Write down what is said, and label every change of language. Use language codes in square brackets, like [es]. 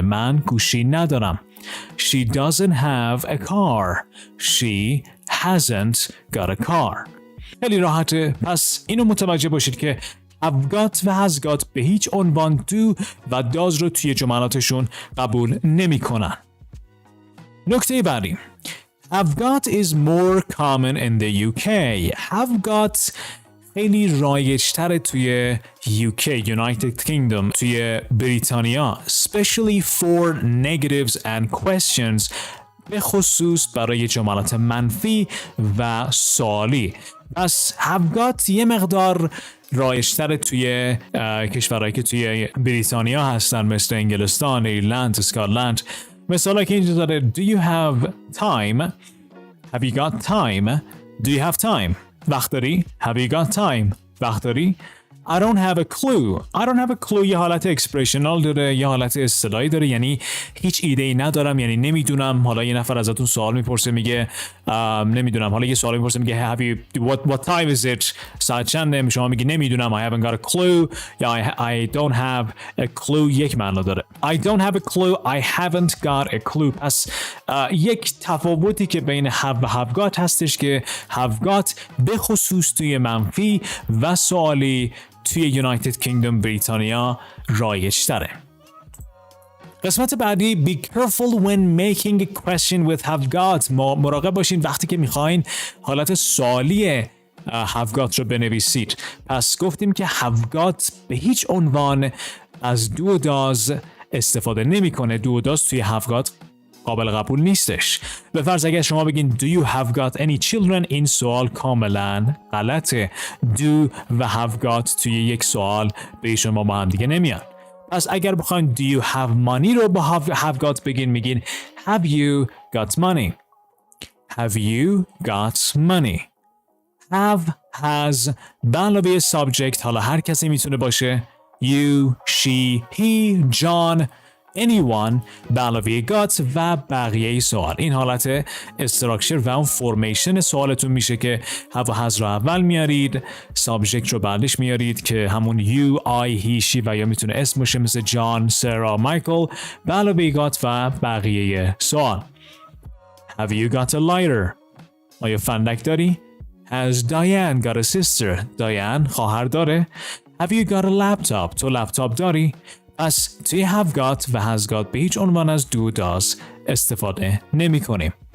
[fa] من گوشی ندارم. [en] She doesn't have a car. She hasn't got a car. [fa] خیلی راحته. پس اینو متوجه باشید که have got و has got به هیچ عنوان do و does رو توی جملاتشون قبول نمی کنن. نکته بعدی. [en] Have got is more common in the UK. [fa] Have got خیلی رایج‌تره توی UK, United Kingdom, توی بریتانیا, [en] especially for negatives and questions, [fa] به خصوص برای جملات منفی و سوالی. پس have got یه مقدار رایج‌تره توی کشورهایی که توی بریتانیا هستن، مثل انگلستان، ایرلند، اسکاتلند. مثلا که اینجا داره [en] Do you have time? Have you got time? Do you have time? [fa] وقت داری؟ [en] Have you got time? وقت داری؟ I don't have a clue. [fa] I don't have a clue یه حالت اکسپرشنال داره، یه حالت اصطلاحی داره، یعنی هیچ ایده ای ندارم، یعنی نمیدونم. حالا یه نفر ازتون سوال میپرسه میگه نمیدونم. حالا یه سوال میپرسه میگه [en] what time is it؟ [fa] ساعت چنده؟ شما میگی نمیدونم. [en] I haven't got a clue یا I don't have a clue [fa] یک معنا داره. [en] I don't have a clue. I haven't got a clue. [fa] پس یک تفاوتی که بین have و have got هستش که have got به خصوص توی منفی و سوالی توی یونایتد کینگدم بریتانیا رایج تره. قسمت بعدی [en] be careful when making a question with have got. [fa] مراقب باشین وقتی که میخواین حالت سوالی have got رو بنویسید. پس گفتیم که have got به هیچ عنوان از do و does استفاده نمیکنه. do و does توی have got قابل قبول نیستش. به فرض اگر شما بگین [en] Do you have got any children؟ [fa] این سوال کاملا غلطه. Do و have got توی یک سوال به شما با هم دیگه نمیاد. پس اگر بخواین [en] Do you have money رو با have got بگین، میگین Have you got money؟ Have you got money؟ [fa] have has به علاوه subject حالا هر کسی میتونه باشه you, she, he, John, anyone به علاوه got و بقیه سوال. این حالت استراکچر و اون فرمیشن سوالتون میشه که have و has رو اول میارید، subject رو بعدش میارید که همون you, I, he, she و یا میتونه اسم باشه مثل جان، سارا، مایکل به علاوه got و بقیه سوال. [en] Have you got a lighter؟ [fa] آیا فندک داری؟ [en] Has Diane got a sister؟ [fa] دیان خواهر داره؟ [en] Have you got a laptop؟ [fa] تو لپتاپ داری؟ پس توی have got و has got به هیچ عنوان از do does استفاده نمی کنیم.